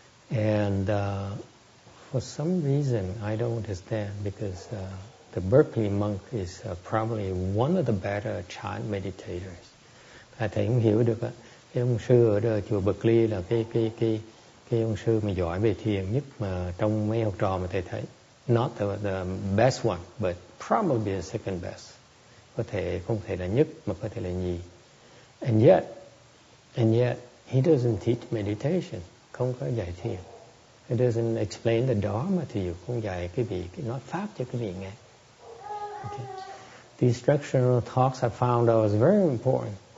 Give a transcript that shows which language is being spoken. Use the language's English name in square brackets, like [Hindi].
[English] And for some reason I don't understand, because the Berkeley monk is probably one of the better chant meditators. [Vietnamese] Thầy không hiểu được cái ông sư ở chùa Berkeley là cái ông sư mà giỏi về thiền nhất mà trong mấy học trò mà thầy thấy. [English] Not the best one, but probably the second best. [Vietnamese] có thể không thể là nhất mà có thể là nhì. [English] And yet he doesn't teach meditation, [Vietnamese] không có dạy thiền. [English] He doesn't explain the Dharma to you, [Vietnamese] không dạy quý vị nói pháp cho quý vị nghe. Okay. [English] The instructional talks I found out was very important.